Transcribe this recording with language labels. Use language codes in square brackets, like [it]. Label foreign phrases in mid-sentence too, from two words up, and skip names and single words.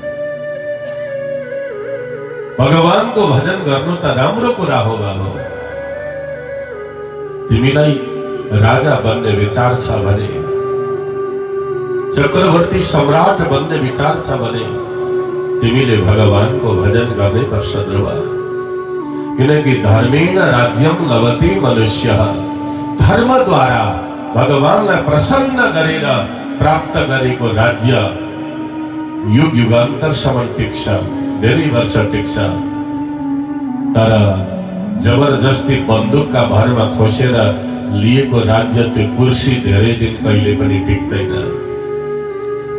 [ne] भगवानको भजन गर्नु त राम्रो कुरा हो बाबु। तिमीलाई राजा बन्ने विचार छ भने, चक्रवर्ती सम्राट बन्ने विचार छ भने तिमीले भगवानको भजन गर्नै पर्छ ध्रुव। किनकि [sa] धर्मेण राज्यम लभते मनुष्य। [ne] धर्मद्वारा भगवानलाई प्रसन्न गरेर प्राप्त गरेको राज्य युग युगान्तरसम्म टिक्छ, धेरै वर्ष टिक्छ। तर जबरजस्ती बन्दुकका भरमा खोसेर लिएको राज्य, त्यो कुर्सी धेरै दिन कहिले पनि टिक्दैन।